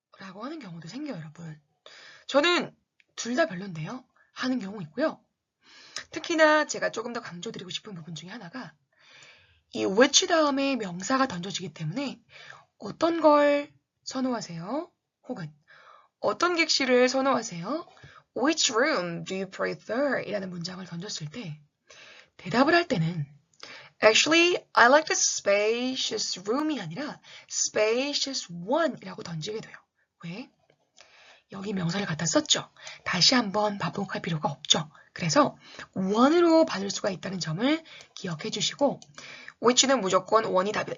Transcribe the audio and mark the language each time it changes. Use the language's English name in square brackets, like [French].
[Korean] 라고 하는 경우도 생겨요, 여러분. 저는 둘 다 별론데요? 하는 경우 있고요. 특히나 제가 조금 더 강조드리고 싶은 부분 중에 하나가 이 which 다음에 명사가 던져지기 때문에 어떤 걸 선호하세요? 혹은 어떤 객실을 선호하세요? [English] Which room do you prefer? [Korean] 이라는 문장을 던졌을 때 대답을 할 때는 [English] Actually, I like the spacious room [Korean] 이 아니라 [English] spacious one [Korean] 이라고 던지게 돼요. 왜? 여기 명사를 갖다 썼죠. 다시 한번 반복할 필요가 없죠. 그래서 one으로 받을 수가 있다는 점을 기억해 주시고 which는 무조건 one이 답이다.